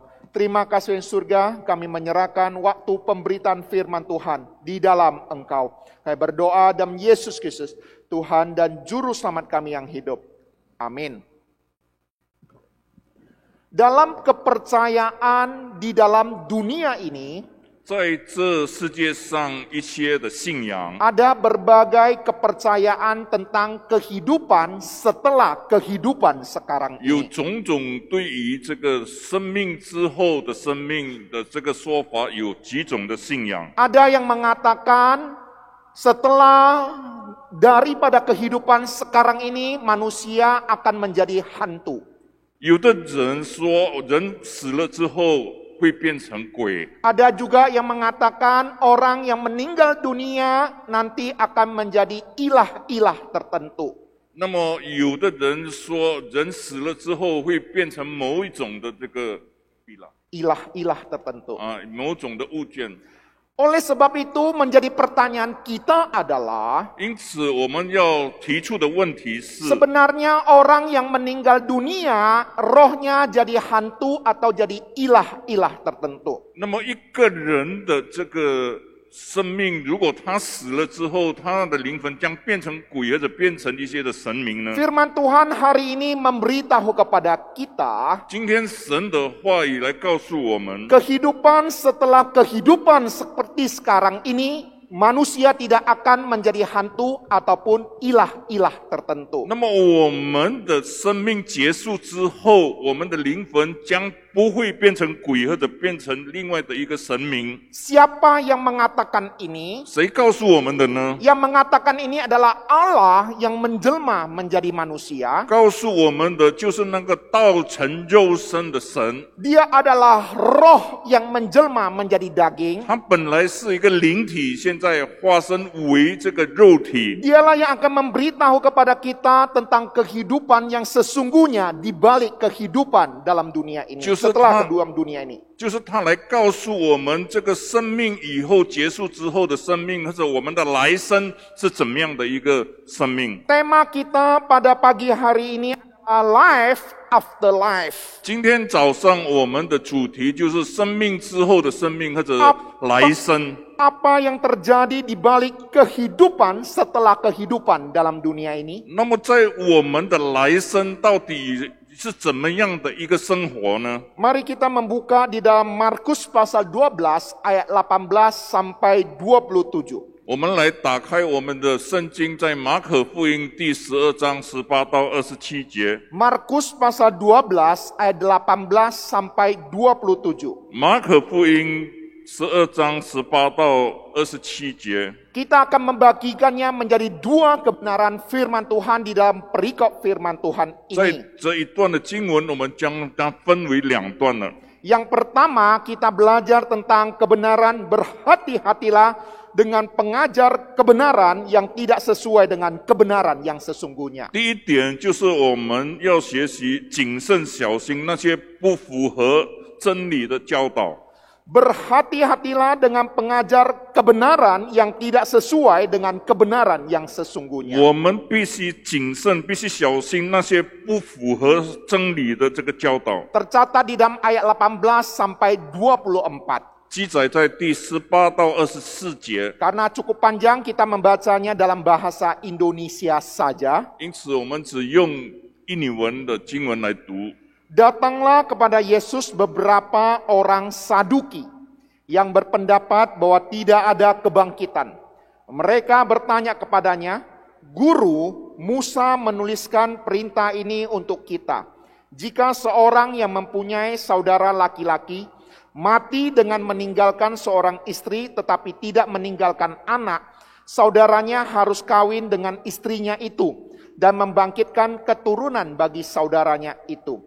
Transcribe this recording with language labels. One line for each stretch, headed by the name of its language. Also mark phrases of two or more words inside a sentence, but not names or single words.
Indonesian: Terima kasih surga, kami menyerahkan waktu pemberitaan firman Tuhan di dalam Engkau. Kami berdoa dalam Yesus Kristus, Tuhan dan Juru Selamat kami yang hidup. Amin. Dalam kepercayaan di dalam dunia ini,
Chinese: 在这世界上一些的信仰，
Indonesian: ada berbagai kepercayaan tentang kehidupan setelah kehidupan sekarang
Chinese: 有
Indonesian: ini.
Chinese: 种种对于这个生命之后的生命的这个说法，有几种的信仰。
Indonesian: Ada yang mengatakan setelah daripada kehidupan sekarang ini manusia akan menjadi hantu.
Chinese: 有的人说，人死了之后会变成鬼。
Indonesian: Ada juga yang mengatakan orang yang meninggal dunia nanti akan menjadi ilah-ilah tertentu.
Chinese: 那么有的人说，人死了之后会变成某一种的这个
Indonesian: Ilah-ilah tertentu.
Chinese: 某种的物件。
Indonesian: Oleh sebab itu menjadi pertanyaan kita adalah,
Chinese: 因此，我们要提出的问题是：
Indonesian: sebenarnya orang yang meninggal dunia rohnya jadi hantu atau jadi ilah-ilah tertentu.
Chinese: 那么一个人的这个生命，如果他死了之后，他的灵魂将变成鬼，或者变成一些的神明呢？
Indonesian: Firman Tuhan hari ini memberitahu kepada kita
Chinese: 今天神的话语来告诉我们，
Indonesian: kehidupan setelah kehidupan seperti sekarang ini, manusia tidak akan menjadi hantu ataupun ilah-ilah tertentu.
Chinese: 那么我们的生命结束之后，我们的灵魂将不会变成鬼，或者变成另外的一个神明。
Indonesian: Siapa yang mengatakan ini?
Chinese: 谁告诉我们的呢？
Indonesian: Yang mengatakan ini adalah Allah yang menjelma menjadi manusia.
Chinese: 告诉我们的就是那个道成肉身的神，
Indonesian: Dia adalah roh yang menjelma menjadi daging.
Chinese: 他本来是一个灵体，现在化身为这个肉体。
Indonesian: Dialah yang akan memberitahu kepada kita tentang kehidupan yang sesungguhnya di balik kehidupan dalam dunia ini. Setelah kedua dunia ini.
Chinese: 就是他来告诉我们，这个生命以后结束之后的生命，或者我们的来生是怎么样的一个生命。
Indonesian: Tema kita pada pagi hari ini adalah
English: life after life.
Chinese: 今天早上我们的主题就是生命之后的生命，或者来生。
Indonesian: Apa yang terjadi di balik kehidupan setelah kehidupan dalam dunia ini?
Chinese: 那么在我们的来生到底是怎么样的一个生活呢？
Indonesian: Mari kita membuka di dalam Markus pasal 12 ayat 18 sampai 27.
Chinese: 我们来打开我们的圣经，在马可福音第12章18到27节。
Indonesian: Markus pasal 12 ayat 18 sampai 27.
Chinese: 马可福音12章18到27节。
Indonesian: Kita akan membagikannya menjadi dua kebenaran firman Tuhan di dalam perikop firman Tuhan
Chinese: 在
Indonesian: ini.
Chinese: 这一段的经文，我们将它分为两段了。
Indonesian: Yang pertama, kita belajar tentang kebenaran, berhati-hatilah dengan pengajar kebenaran yang tidak sesuai dengan kebenaran yang sesungguhnya.
Chinese: 第一点就是我们要学习谨慎小心那些不符合真理的教导。
Indonesian: Berhati-hatilah dengan pengajar kebenaran yang tidak sesuai dengan kebenaran yang sesungguhnya.
Chinese: 我们必须谨慎，必须小心那些不符合真理的这个教导。
Indonesian: Tercatat di dalam ayat 18 sampai 24.
Chinese: 记载在第18到24节。
Indonesian: Karena cukup panjang kita membacanya dalam bahasa Indonesia saja.
Chinese: 因此，我们只用印尼文的经文来读。
Indonesian: Datanglah kepada Yesus beberapa orang Saduki yang berpendapat bahwa tidak ada kebangkitan. Mereka bertanya kepadanya, "Guru, Musa menuliskan perintah ini untuk kita. Jika seorang yang mempunyai saudara laki-laki mati dengan meninggalkan seorang istri tetapi tidak meninggalkan anak, saudaranya harus kawin dengan istrinya itu dan membangkitkan keturunan bagi saudaranya itu."